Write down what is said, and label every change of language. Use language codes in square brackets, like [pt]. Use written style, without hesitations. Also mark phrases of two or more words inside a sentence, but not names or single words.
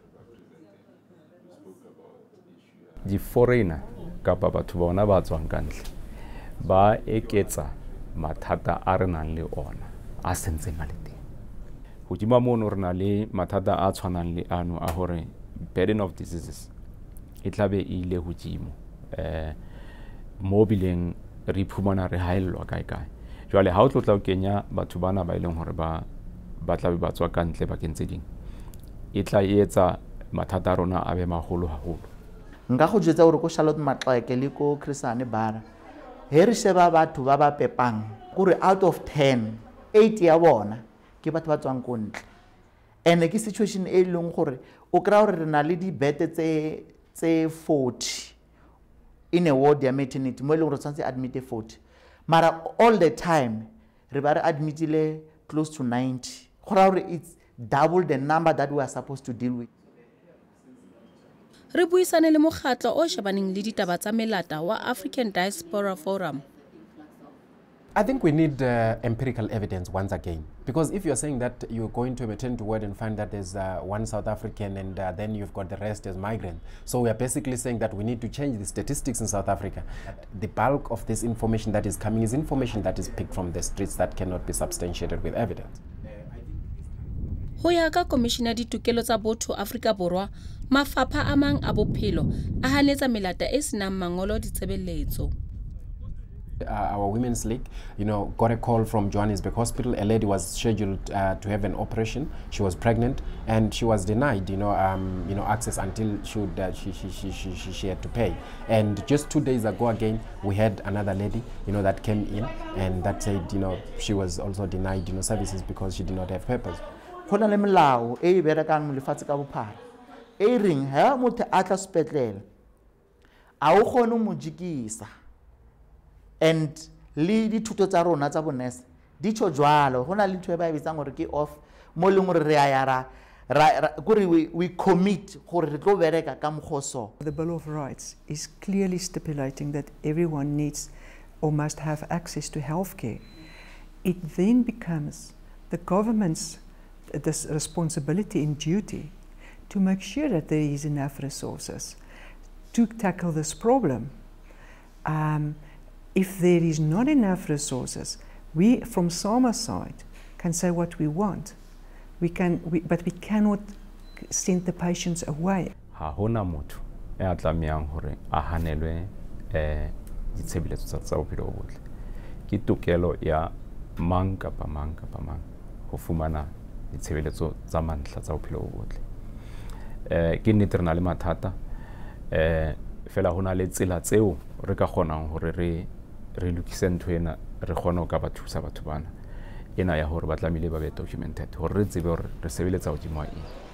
[st] Di foreigner kapa batho bona ba tswang ka ntle ba eketsa mathata a re nang le ona a sentseng a le teng. Hodima mono re na le mathata a tshwanang le ano a hore [en] burden of diseases [st] e tlabe e ile hodimo mo bileng re iphumana re haellwa kae kae. Jwale ha o tlotla o kenya batho bana ba ileng hore ba tlabe ba tswa ka ntle ba kentse ding e tla etsa mathata a rona a be maholo haholo. [tn] Nka go jwetsa gore ko Charlotte Maxeke le ko Chrisane Bara he re sheba batho ba ba pepang gore [en] out of 10 [tn] 8 ya bona ke batho ba tswang ko ntle. And ke situation e leng gore o kra gore re na le dibete tse 40 [en] in a ward [tn] ya maternity mo e leng gore tshwantse admit 40 mara [en] all the time [tn] re ba re admitile [en] close to 90 [tn] gore [en] it's double the number that we are supposed to deal with. [st] Re buisane le mokgatlo o shebaneng le ditaba tsa melata wa African Diaspora Forum. [en] I think we need empirical evidence once again, because if you're saying that you're going to a maternity ward and find that there's one South African and then you've got the rest as migrants, so we are basically saying that we need to change the statistics in South Africa. The bulk of this information that is coming is information that is picked from the streets that cannot be substantiated with evidence. [st] Ho ya ka Commissioner ditokelo tsa botho Afrika Borwa, mafapha a mang a bophelo a hanetsa melata e senang mangolo ditshebeletso. [en] Our Women's League, got a call from Johannesburg Hospital. A lady was scheduled to have an operation. She was pregnant and she was denied, access until she had to pay. And just 2 days ago, again, we had another lady, that came in and that said, she was also denied, services because she did not have papers. [tn] go na le melao e e berekang lefatshe ka bophara e reng ha motho a tla sepetlele a o kgone mo jikisa and le dithuto tsa rona tsa bonese di tsho jwalo go na le ntho e ba e bitsang gore ke off mo leng gore re a yara [en] we commit [tn] gore re tlo bereka ka moghoso. [en] The Bill of Rights is clearly stipulating that everyone needs or must have access to healthcare. It then becomes the government's this responsibility and duty to make sure that there is enough resources to tackle this problem. If there is not enough resources, we from SAMA side can say what we want. But we cannot send the patients away. [st] Ha hona motho e a tlameang hore a hanelwe ditshebeletso tsa bophelo bo botle. Ke tokelo ya mang kapa mang ho fumana ditshebeletso tsa mantlha tsa bophelo bo botle. Ke nnete re na le mathata fela hona le tsela tseo re ka kgonang hore re lokise ntho ena re kgone ho ka ba thusa batho bana ena ya hore ba tlamehile ba be documented hore re tsebe hore re sebeletsa hodimo eng.